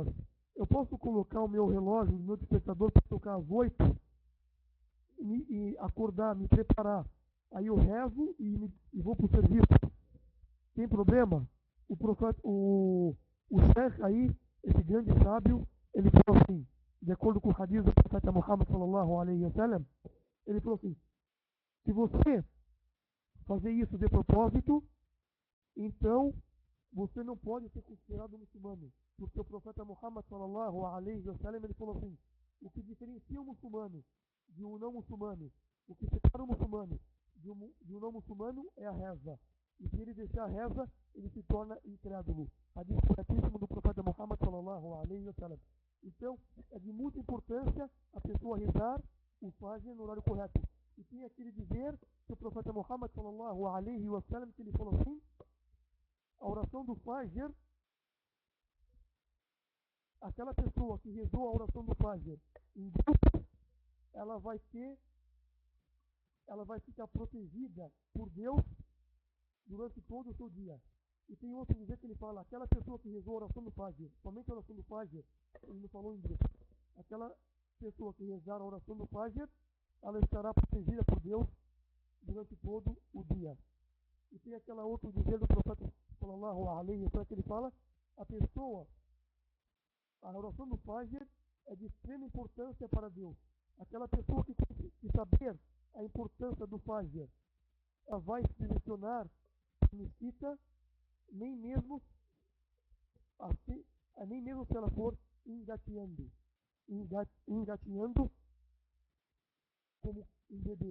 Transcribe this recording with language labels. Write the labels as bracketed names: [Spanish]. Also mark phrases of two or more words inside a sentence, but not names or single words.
[Portuguese] Eu posso colocar o meu relógio, o meu despertador para tocar às 8 e acordar, me preparar. Aí eu rezo e vou para o serviço. Tem problema? O profeta, o Sheikh aí, esse grande sábio, ele falou assim, de acordo com o hadith do profeta Muhammad [Arabic] صلى الله عليه وسلم, [Portuguese] ele falou assim: se você fazer isso de propósito, então você não pode ser considerado muçulmano. Porque o profeta Muhammad [Arabic] صلى الله عليه وسلم, [Portuguese] ele falou assim: o que diferencia o muçulmano de um não muçulmano, o que separa o muçulmano de um não muçulmano é a reza. E se ele deixar a reza, ele se torna incrédulo. Hadith corretíssimo do profeta Muhammad [Arabic] صلى الله عليه وسلم. [Portuguese] Então, é de muita importância a pessoa rezar o Fajr no horário correto. E tem aquele dizer que o profeta Muhammad [Arabic] صلى الله عليه وسلم, [Portuguese] que ele falou assim: a oração do Fajr, aquela pessoa que rezou a oração do Fajr em grupo, ela vai ficar protegida por Deus durante todo o seu dia. E tem outro dizer que ele fala: aquela pessoa que rezou a oração do Fajr, somente a oração do Fajr, ele não falou em grupo, aquela pessoa que rezar a oração do Fajr, ela estará protegida por Deus durante todo o dia. E tem aquela outra dizer do profeta [Arabic] صلى الله عليه وسلم, [Portuguese] que ele fala: a oração do Fajr é de extrema importância para Deus. Aquela pessoa que saber a importância do Fajr, ela vai se direcionar à mesquita, nem mesmo se ela for engatinhando como um bebê.